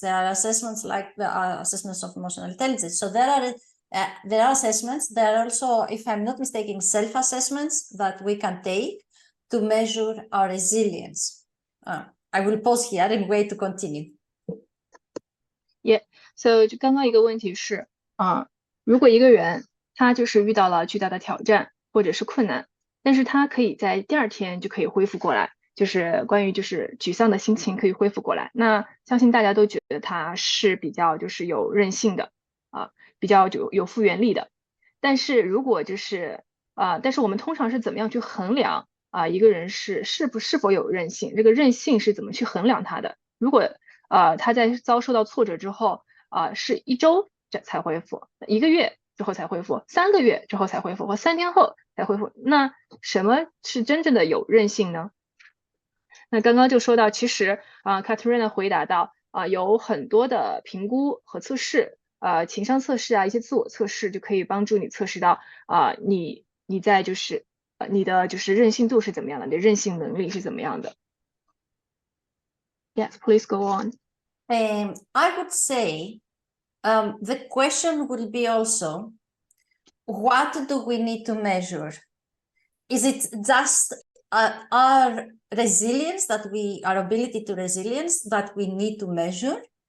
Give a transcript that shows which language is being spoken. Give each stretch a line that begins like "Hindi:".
English: There are assessments like the assessments of emotional intelligence. So there are assessments. There are also, if I'm not mistaken, self-assessments that we can take to measure our resilience. I will pause here and wait to continue. Yeah.
Chinese: So 就刚刚一个问题是如果一个人他就是遇到了巨大的挑战或者是困难，但是他可以在第二天就可以恢复过来，就是关于就是沮丧的心情可以恢复过来。那相信大家都觉得他是比较就是有韧性的比较有复原力的。但是如果就是但是我们通常是怎么样去衡量一个人是否有韧性？这个韧性是怎么去衡量他的？如果他在遭受到挫折之后是1周才恢复，1个月之后才恢复，3个月之后才恢复，或3天后才恢复，那什么是真正的有韧性呢？那刚刚就说到，其实Katerina 回答到有很多的评估和测试，情商测试一些自我测试就可以帮助你测试到你在就是你的就是韧性度是怎么样的，你的韧性能力是怎么样的。
English: Yes, please go on. I would say the question will be also, what do we need to measure? Is it just our resilience our ability to resilience that we need to measure?